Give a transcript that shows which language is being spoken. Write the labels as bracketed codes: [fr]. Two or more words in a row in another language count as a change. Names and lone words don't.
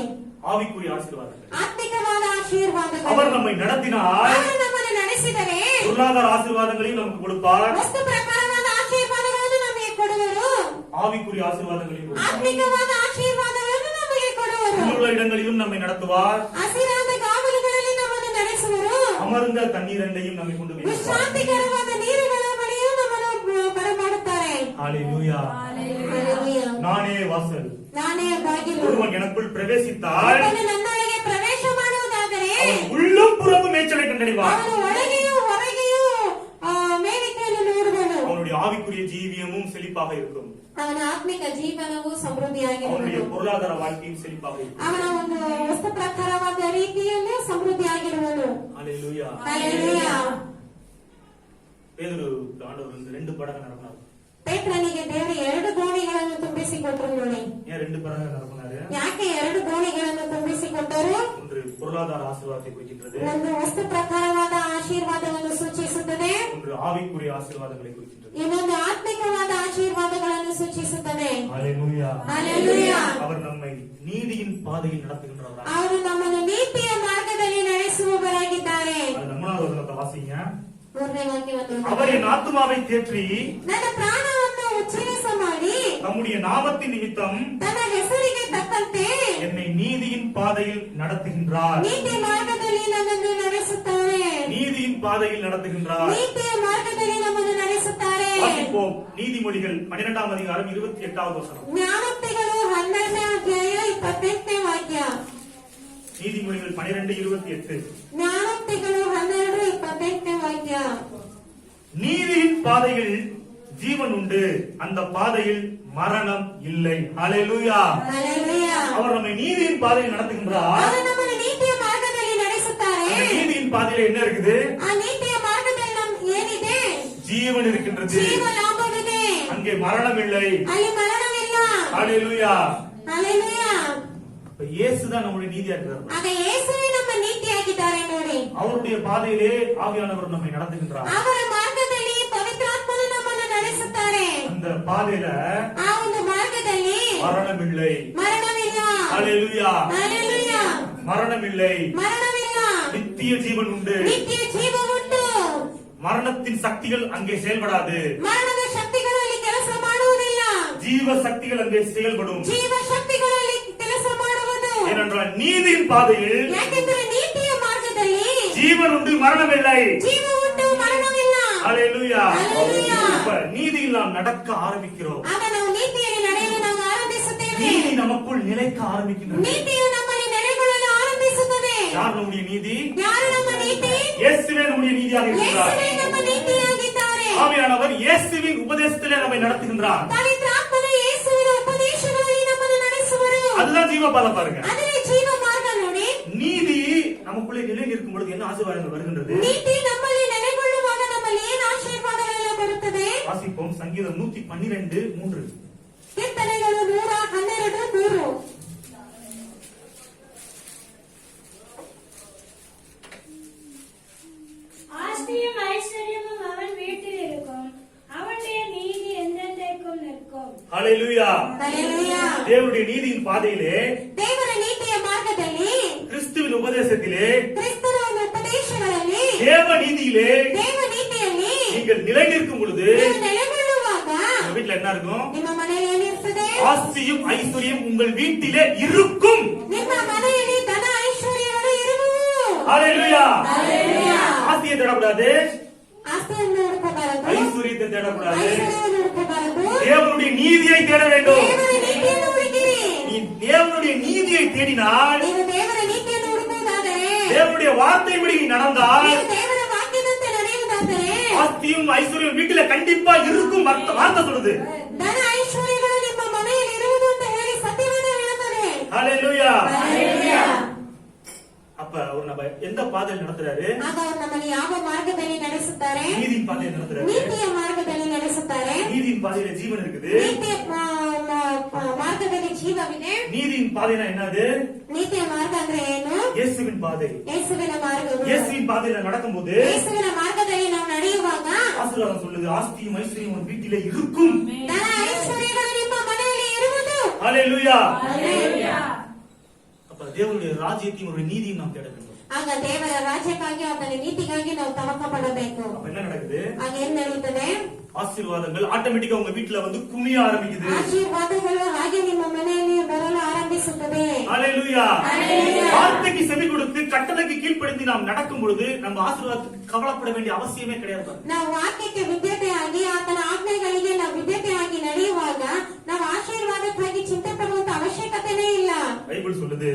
[ta] ஆவிக்குரிய ஆசீர்வாதங்கள். [kn] ಆತ್ಮಿಕವಾದ ಆಶೀರ್ವಾದಗಳು. [ta] அவர் நம்மை நடத்தினார். [kn] ಅವರು ನಮ್ಮನ್ನು ನಡೆಸಿದರೆ [ta] பொருளாதார ஆசீர்வாதங்களையும் நமக்கு கொடுப்பார். [kn] ವಸ್ತು ಪ್ರಕಾರವಾದ ಆಶೀರ್ವಾದಗಳನ್ನು ನಮಗೆ ಕೊಡುವರು. [ta] ஆவிக்குரிய ஆசீர்வாதங்களையும் கொடுப்பார். [kn] ಆತ್ಮಿಕವಾದ ಆಶೀರ್ವಾದಗಳನ್ನು ನಮಗೆ ಕೊಡುವರು. [ta] புல்லுள்ள இடங்களிலும் நம்மை நடத்துவார். [kn] ಹಸಿರಾದ ಗಾವಲುಗಳಲ್ಲಿ ನಮ್ಮನ್ನು ನಡೆಸುವರು. [ta] அமர்ந்த தண்ணீர் அண்டையும் நம்மை கொண்டு போய் [kn] ವಿಶ್ರಾಂತಿಕರವಾದ ನೀರುಗಳ ಬಳಿಯೂ ನಮ್ಮನ್ನು ಬರಮಾಡುತ್ತಾರೆ. [ta] ஹalleluya. [kn] ಹಲ್ಲೆಲೂಯಾ. [ta] நானே வாசல். [kn] ನಾನೇ ಬಾಗಿಲು. [ta] ஒருவன் எனக்குள் பிரவேசித்தால் [kn] ಒಬ್ಬನು ನನ್ನೊಳಗೆ ಪ್ರವೇಶ ಮಾಡುವುದಾದರೆ [ta] அவன் உள்ளும் புறமும் மேய்ச்சலை கண்டறிவான். [kn] ಅವನು ಒಳಗೆಯೂ ಹೊರಗೆಯೂ ಮೇವಿಕೆಯನ್ನು ನೋಡುವನು. [ta] அவனுடைய ஆவிக்குரிய ஜீவியமும் செழிப்பாக இருக்கும். [kn] ಅವನ ಆತ್ಮಿಕ ಜೀವನವು [ta] அவனுடைய [kn] ಸಮೃದ್ಧಿಯಾಗಿರುವುದು. [ta] பொருளாதார வாழ்க்கையும் செழிப்பாக இருக்கும். [kn] ಅವನ ಒಂದು ವಸ್ತು ಪ್ರಕಾರವಾದ ರೀತಿಯಲ್ಲಿ ಸಮೃದ್ಧಿಯಾಗಿರುವನು. [ta] ஹalleluya. [kn] ಹಲ್ಲೆಲೂಯಾ. [ta] பேதுரு ஆண்டவர் 2 படகு நடத்தினார். [kn] ಪೇತ್ರನಿಗೆ ದೇವರು 2 ಗೋಣಿಗಳನ್ನು ತುಂಬಿಸಿಕೊಟ್ಟರು ನೋಡಿ. [ta] ஏன் 2 படகு நடத்தினாரு? [kn] ಯಾಕೆ 2 ಗೋಣಿಗಳನ್ನು ತುಂಬಿಸಿಕೊಟ್ಟರು? [ta] ஒன்று பொருளாதார ஆசீர்வாதத்தை குறிக்கின்றது, [kn] ಒಂದು ವಸ್ತು ಪ್ರಕಾರವಾದ ಆಶೀರ್ವಾದವನ್ನು ಸೂಚಿಸುತ್ತದೆ, [ta] ஒன்று ஆவிக்குரிய ஆசீர்வாதங்களை குறிக்கின்றது. [kn] ಇನ್ನೊಂದು ಆತ್ಮಿಕವಾದ ಆಶೀರ್ವಾದಗಳನ್ನು ಸೂಚಿಸುತ್ತದೆ. [ta] ஹalleluya. [kn] ಹಲ್ಲೆಲೂಯಾ. [ta] அவர் நம்மை நீதியின் பாதையில் நடத்துகின்றவர். [kn] ಅವರು ನಮ್ಮನ್ನು ನೀತಿಯ ಮಾರ್ಗದಲ್ಲಿ ನಡೆಸುವವರಾಗಿದ್ದಾರೆ. [ta] அது 3வது வசனத்தை வாசிங்க. [kn] 3ನೇ ವಾಕ್ಯವನ್ನು [ta] அவர் என் ஆத்துமாவை தேற்றி [kn] ನನ್ನ ಪ್ರಾಣವನ್ನು ಉಚ್ಛ್ವಾಸ ಮಾಡಿ [ta] நம்முடைய நாமத்தின் நிமித்தம் [kn] ತನ್ನ ಹೆಸರಿಗೆ ತಕ್ಕಂತೆ [ta] என்னை நீதியின் பாதையில் நடத்துகின்றார். [kn] ನೀತಿ ಮಾರ್ಗದಲ್ಲಿ ನನ್ನನ್ನು ನಡೆಸುತ್ತಾರೆ. [ta] நீதியின் பாதையில் நடத்துகின்றார். [kn] ನೀತಿಯ ಮಾರ್ಗದಲ್ಲಿ ನಮ್ಮನ್ನು ನಡೆಸುತ್ತಾರೆ. [ta] வாசிப்போம் நீதிமொழிகள் 12ஆம் அதிகாரம் 28வது வசனம். [kn] ಜ್ಞಾನೋಕ್ತಿಗಳು 12ನೇ ಅಧ್ಯಾಯ 28ನೇ ವಾಕ್ಯ. [ta] நீதிமொழிகள் 12:28. [kn] ಜ್ಞಾನೋಕ್ತಿಗಳು 12:28ನೇ ವಾಕ್ಯ. [ta] நீதியின் பாதையில் ஜீவன் உண்டு, அந்த பாதையில் மரணம் இல்லை. ஹalleluya. [kn] ಹಲ್ಲೆಲೂಯಾ. [ta] அவர் நம்மை நீதியின் பாதையில் நடத்துகின்றார். [kn] ಅವರು ನಮ್ಮನ್ನು ನೀತಿಯ ಮಾರ್ಗದಲ್ಲಿ ನಡೆಸುತ್ತಾರೆ. [ta] அந்த நீதியின் பாதையில என்ன இருக்குது? [kn] ಆ ನೀತಿಯ ಮಾರ್ಗದಲ್ಲಿ ಏನಿದೆ? [ta] ஜீவன் இருக்கின்றது. [kn] ಜೀವ ಲಾಭವಿದೆ. [ta] அங்கே மரணம் இல்லை. [kn] ಅಲ್ಲಿ ಮರಣವಿಲ್ಲ. [ta] ஹalleluya. [kn] ಹಲ್ಲೆಲೂಯಾ. [ta] இப்ப இயேசுதான் நம்முடைய நீதியா இருக்கிறார். [kn] ಆಗ ಯೇಸುವೇ ನಮ್ಮ ನೀತಿಯಾಗಿದ್ದಾರೆ ನೋಡಿ. [ta] அவருடைய பாதையிலே ஆவியானவர் நம்மை நடத்துகின்றார். [kn] ಅವರ ಮಾರ್ಗದಲ್ಲಿ ಪವಿತ್ರಾತ್ಮನು ನಮ್ಮನ್ನು ನಡೆಸುತ್ತಾರೆ. [ta] அந்த பாதையில [kn] ಆ ಒಂದು ಮಾರ್ಗದಲ್ಲಿ [ta] மரணம் இல்லை. [kn] ಮರಣವಿಲ್ಲ. [ta] ஹalleluya ஹalleluya மரணம் இல்லை, மரணமிಲ್ಲ, நித்திய ஜீவன் உண்டு. [kn] ನಿತ್ಯ ಜೀವ ಉಂಟು. [ta] மரணத்தின் சக்திகள் அங்கே செயல்படாது, [kn] ಮರಣದ ಶಕ್ತಿಗಳು ಅಲ್ಲಿ ಕೆಲಸ ಮಾಡುವುದಿಲ್ಲ, [ta] ஜீவ சக்திகள் அங்கே செயல்படும். [kn] ಜೀವ ಶಕ್ತಿಗಳು ಅಲ್ಲಿ ಕೆಲಸ ಮಾಡುವುದು. [ta] ஏனென்றால் நீதியின் பாதையில் [kn] ಯಾಕೆಂದರೆ ನೀತಿಯ ಮಾರ್ಗದಲ್ಲಿ [ta] ஜீவன் உண்டு, மரணம் இல்லை. [kn] ಜೀವ ಉಂಟು, ಮರಣವಿಲ್ಲ. [ta] ஹalleluya ஹalleluya. இப்ப நீதியில் நாம் நடக்க ஆரம்பிக்கிறோம். [kn] ಆಗ ನಾವು ನೀತಿಯಲ್ಲಿ ನಡೆಯಲು ನಾವು ಆರಂಭಿಸುತ್ತೇವೆ. [ta] நீதி நமக்குள் நிலைக்க ஆரம்பிக்கின்றது. [kn] ನೀತಿಯು ನಮ್ಮಲ್ಲಿ ನೆಲೆಗೊಳ್ಳಲು ಆರಂಭಿಸುತ್ತದೆ. [ta] யார் நம்முடைய நீதி? [kn] ಯಾರು ನಮ್ಮ ನೀತಿ? [ta] இயேசுவே நம்முடைய நீதியாக இருக்கிறார். [kn] ಯೇಸುವೇ ನಮ್ಮ ನೀತಿಯಾಗಿದ್ದಾರೆ. [ta] ஆவியானவர் இயேசுவின் உபதேசத்திலே நம்மை நடத்துகின்றார். [kn] ಪವಿತ್ರ ಆತ್ಮನು ಯೇಸುವಿನ ಉಪದೇಶಗಳಲ್ಲಿ ನಮ್ಮನ್ನು ನಡೆಸುವರು. [ta] அதுதான் ஜீவ பாதை பாருங்க. [kn] ಅದೇ ಜೀವ ಮಾರ್ಗ ನೋಡಿ. [ta] நீதி நமக்குள்ளே நிலை நிற்கும் பொழுது என்ன ஆசீர்வாதங்கள் வருகின்றது? [kn] ನೀತಿ ನಮ್ಮಲ್ಲಿ ನೆಲೆಗೊಳ್ಳುವಾಗ ನಮ್ಮಲ್ಲಿ ಏನು ಆಶೀರ್ವಾದಗಳೆಲ್ಲ ಬರುತ್ತದೆ? [ta] வாசிப்போம் சங்கீதம் 112:3. [kn] ಕೀರ್ತನೆಗಳು 112:3. [ta] ஆஸ்தியும் ஐஸ்வர்யமும் அவன் வீட்டில் இருக்கும், அவனுடைய நீதி என்றென்றைக்கும் நிற்கும். ஹalleluya ஹalleluya. தேவனுடைய நீதியின் பாதையிலே, [kn] ದೇವರ ನೀತಿಯ ಮಾರ್ಗದಲ್ಲಿ, [ta] கிறிஸ்துவின் உபதேசத்திலே, [kn] ಕ್ರಿಸ್ತನ ಉಪದೇಶಗಳಲ್ಲಿ, [ta] தேவ நீதியிலே [kn] ದೇವ ನೀತಿಯಲ್ಲಿ [ta] நீங்கள் நிலை நிற்கும் பொழுது [kn] ನೀವು ನೆಲೆಗೊಳ್ಳುವಾಗ [ta] உங்க வீட்டுல என்ன இருக்கும்? [kn] ನಿಮ್ಮ ಮನೆಯಲ್ಲಿ ಏನಿರ್ತದೆ? [ta] ஆஸ்தியும் ஐஸ்வர்யம் உங்கள் வீட்டிலே இருக்கும். [kn] ನಿಮ್ಮ ಮನೆಯಲ್ಲಿ ಧನ ಐಶ್ವರ್ಯಗಳು ಇರುವುದು. [ta] ஹalleluya ஹalleluya. ஆஸ்தியை தேடக்கூடாது, [kn] ಆಸ್ತಿಯನ್ನು ಹುಡುಕಬಾರದು, [ta] ஐஸ்வர்யத்தை தேடக்கூடாது, [kn] ಐಶ್ವರ್ಯವನ್ನು ಹುಡುಕಬಾರದು, [ta] தேவனுடைய நீதியை தேட வேண்டும். [kn] ದೇವರ ನೀತಿಯನ್ನು ಹುಡುಕಿರಿ. [ta] நீ தேவனுடைய நீதியை தேடினால், [kn] ನೀವು ದೇವರ ನೀತಿಯನ್ನು ಹುಡುಕುವುದಾದರೆ, [ta] தேவனுடைய வார்த்தைப்படி நீ நடந்தால், [kn] ನೀವು ದೇವರ ವಾಕ್ಯದಂತೆ ನಡೆಯುವುದಾದರೆ, [ta] ஆஸ்தியும் ஐஸ்வர்யம் வீட்டுல கண்டிப்பா இருக்கும். வார்த்தை சொல்லுது. [kn] ಧನ ಐಶ್ವರ್ಯಗಳು ನಿಮ್ಮ ಮನೆಯಲ್ಲಿ ಇರುವುದು ಅಂತ ಹೇಳಿ ಸತ್ಯವನ್ನು ಹೇಳುತ್ತದೆ. [ta] ஹalleluya ஹalleluya. அப்ப அவர் நம்ம எந்த பாதையில் நடத்துறாரு? [kn] ಆಗ ಅವರು ನಮ್ಮನ್ನು ಯಾವ ಮಾರ್ಗದಲ್ಲಿ ನಡೆಸುತ್ತಾರೆ? [ta] நீதியின் பாதையில் நடத்துறாரு. [kn] ನೀತಿಯ ಮಾರ್ಗದಲ್ಲಿ ನಡೆಸುತ್ತಾರೆ. [ta] நீதியின் பாதையில ஜீவன் இருக்குது. [kn] ನೀತಿಯ ಮಾರ್ಗದಲ್ಲಿ ಜೀವವಿದೆ. [ta] நீதியின் பாதைனா என்னது? [kn] ನೀತಿಯ ಮಾರ್ಗ ಅಂದ್ರೆ ಏನು? [ta] இயேசுவின் பாதை. [kn] ಯೇಸುವಿನ ಮಾರ್ಗವು. [ta] இயேசுவின் பாதையில நடக்கும்போது [kn] ಯೇಸುವಿನ ಮಾರ್ಗದಲ್ಲಿ ನಾವು ನಡೆಯುವಾಗ [ta] ஆசீர்வாதம் சொல்லுது, ஆஸ்தியும் ஐஸ்வர்யம் உன் வீட்டிலே இருக்கும். [kn] ಧನ ಐಶ್ವರ್ಯಗಳು ನಿಮ್ಮ ಮನೆಯಲ್ಲಿ ಇರುವುದು. [ta] ஹalleluya ஹalleluya. அப்ப தேவனுடைய ராஜ்யத்தையும் ஒரு நீதியும் நாம் தேட வேண்டும். [kn] ಆಗ ದೇವರ ರಾಜ್ಯಕ್ಕಾಗಿ ಆತನ ನೀತಿಗಾಗಿ ನಾವು ತವಕ ಪಡಬೇಕು. [ta] அப்ப என்ன நடக்குது? [kn] ಆಗ ಏನ್ ನಡೆಯುತ್ತದೆ? [ta] ஆசீர்வாதங்கள் ஆட்டோமேட்டிக்கா உங்க வீட்டுல வந்து குமிய ஆரம்பிக்குது. [kn] ಆಶೀರ್ವಾದಗಳು ಹಾಗೆ ನಿಮ್ಮ ಮನೆಯಲ್ಲಿ ಬರಲು ಆರಂಭಿಸುತ್ತದೆ. [ta] ஹalleluya ஹalleluya. வார்த்தைக்கு செவி கொடுத்து கட்டளைக்கு கீழ்ப்படிந்து நாம் நடக்கும் பொழுது நம்ம ஆசீர்வாதத்துக்கு கவலைப்பட வேண்டிய அவசியமே கிடையாது. [kn] ನಾವು ವಾಕ್ಯಕ್ಕೆ ವಿದ್ಯತೆಯಾಗಿ ಆತನ ಆಜ್ಞೆಗಳಿಗೆ ನಾವು ವಿದ್ಯತೆಯಾಗಿ ನಡೆಯುವಾಗ ನಾವು ಆಶೀರ್ವಾದಕ್ಕಾಗಿ ಚಿಂತೆ ಪಡುವಂತ ಅವಶ್ಯಕತೆನೇ ಇಲ್ಲ. [ta] பைபிள் சொல்லுது,